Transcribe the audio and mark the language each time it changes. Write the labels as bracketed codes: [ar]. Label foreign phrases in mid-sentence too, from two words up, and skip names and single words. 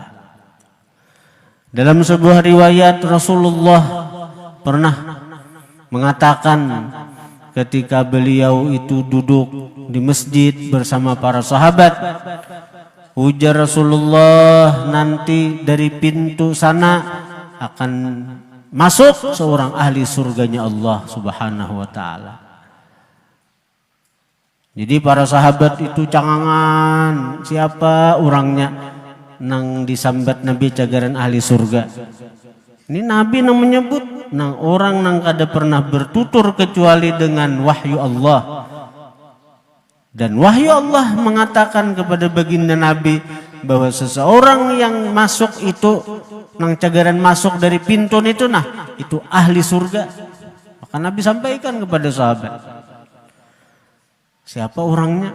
[id] Dalam sebuah riwayat Rasulullah pernah mengatakan ketika beliau itu duduk di masjid bersama para sahabat, ujar Rasulullah, nanti dari pintu sana akan masuk seorang ahli surganya Allah [ar] سبحانه وتعالى. [bjn] Jadi para sahabat itu cangangan, siapa orangnya nang disambat Nabi cagaran ahli surga. Ini Nabi nang menyebut nang orang nang kada pernah bertutur kecuali dengan wahyu Allah. [id] Dan wahyu Allah mengatakan kepada baginda Nabi bahwa seseorang yang masuk itu nang cagaran masuk dari pintu itu, nah itu ahli surga. Maka Nabi sampaikan kepada sahabat, siapa orangnya?